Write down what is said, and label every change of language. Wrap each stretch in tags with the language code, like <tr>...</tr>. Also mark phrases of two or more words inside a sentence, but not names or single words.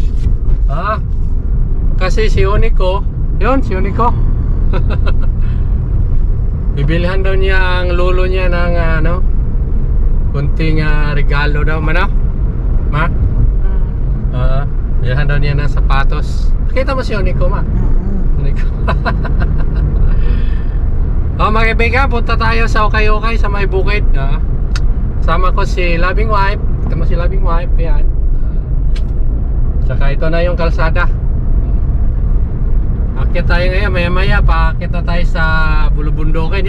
<tl>Kasi si Unico, yun si Unico. Bibilhan daw niya ang lolo niya ng kunting regalo daw man. Ma? Bibilhan daw niya ng sapatos. Kita mo si Unico, ma? Unico. Mga kaibigan, punta tayo sa Okay sa may bukid. Sama ko si Loving Wife. Kita mo si Loving Wife, yan. Saka ito na yung kalsada. Akit tayo ngayon, maya-maya paakit na tayo sa bulubundukin.</tl>